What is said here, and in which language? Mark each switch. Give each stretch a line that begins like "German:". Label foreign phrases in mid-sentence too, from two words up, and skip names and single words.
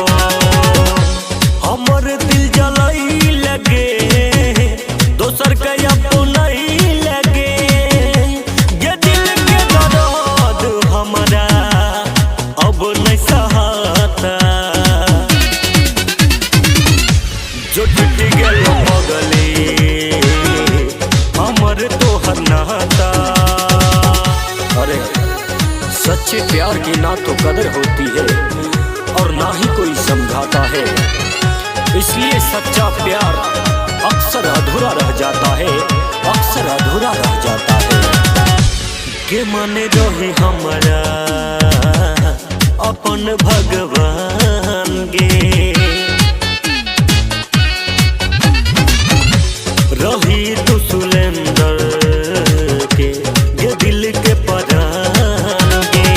Angika: हमर दिल जलाई लगे दोसर के अपनाई लगे, ये दिल के दर्द हमरा अब नहीं सहाता। जो टूट गेलो पगली हमर तोहर नाता।
Hindi: अरे सच्चे प्यार की ना तो कदर होती है और ना ही कोई समझाता है, इसलिए सच्चा प्यार अक्सर अधूरा रह जाता है, अक्सर अधूरा रह जाता है।
Angika: के माने रही हमारा अपन भगवान गे, रही तू सुलेंदर के ये दिल के परान गे।